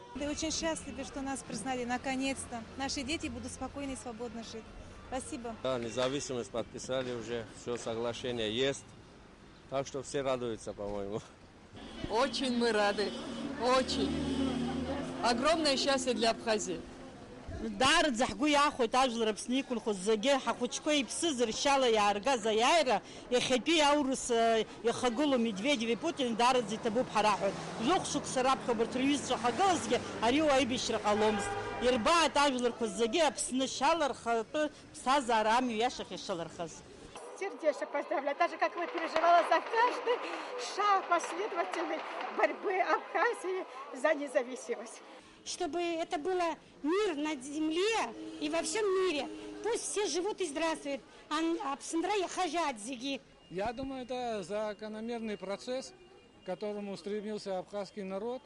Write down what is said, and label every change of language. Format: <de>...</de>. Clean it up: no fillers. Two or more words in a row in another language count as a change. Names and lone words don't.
<ru>Мы очень счастливы, что нас признали наконец-то. Наши дети будут спокойно и свободно жить. Спасибо. Да, независимость подписали уже, все соглашение есть. Так что все радуются, по-моему. Очень мы рады, очень. Огромное счастье для Абхазии.</ru> <ab>Дар захгу яхот ажлар Аԥсны иқәынхоз зегьы ҳахәыҷқәа иԥсыз ршьала иааргаз аиааира иахьатәи аурыс ихагылоу Медведев Путин даараӡа иҭабуп ҳара ҳәа. Жәохә шықәса раԥхьа убарҭ рҩызцәа ҳагылазгьы ари уаҩбишьра ҟаломызт. Ирбааит ажәларқәа зегьы Аԥсны шьала рхатәы ԥсҭазаара амҩа иашахь ишалырхаз.</ab> <ru>Сердечно поздравляю, так же, как вы переживала за каждый шаг последовательной борьбы Абхазии за независимость. Чтобы это было мир на земле и во всем мире. Пусть все живут и здравствуют. Я думаю, это закономерный процесс, к которому стремился абхазский народ.</ru>